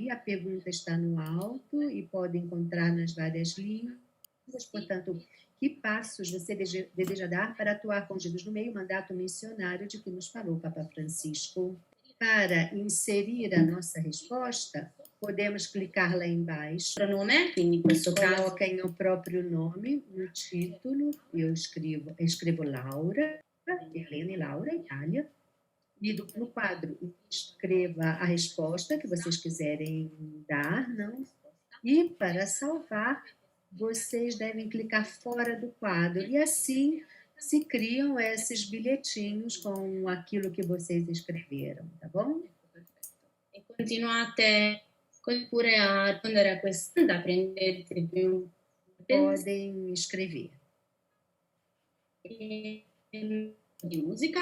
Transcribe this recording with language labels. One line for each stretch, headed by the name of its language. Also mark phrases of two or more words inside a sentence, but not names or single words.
Portuguese: A pergunta está no alto e podem encontrar nas várias línguas. Portanto, que passos você deseja dar para atuar com Jesus no meio mandato missionário de que nos falou o Papa Francisco? Para inserir a nossa resposta, podemos clicar lá embaixo. Pronome,
Italian: quindi in questo caso.
Portuguese: Coloquem o próprio nome no título. Eu escrevo Laura, Helena e Laura, Itália. E no quadro, escreva a resposta que vocês quiserem dar, não? E para salvar, vocês devem clicar fora do quadro. E assim se criam esses bilhetinhos com aquilo que vocês escreveram, tá bom?
Italian: E continuate pure a rispondere a questa, prendete più.
Portuguese: Podem escrever. De música.